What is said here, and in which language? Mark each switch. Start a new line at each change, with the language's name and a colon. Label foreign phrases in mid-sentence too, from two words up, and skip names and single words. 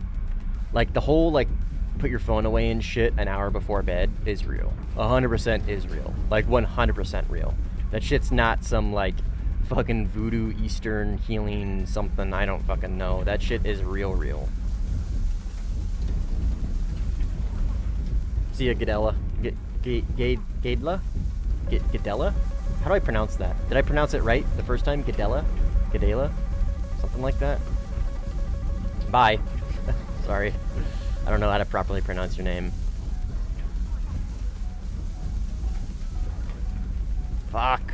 English: Like the whole like put your phone away and shit an hour before bed is real. 100% is real. Like 100% real. That shit's not some like fucking voodoo Eastern healing something. I don't fucking know. That shit is real. See ya, Gadella. Gadella? Gadella? How do I pronounce that? Did I pronounce it right the first time? Gadella? Gadella? Something like that? Bye. Sorry. I don't know how to properly pronounce your name. Fuck.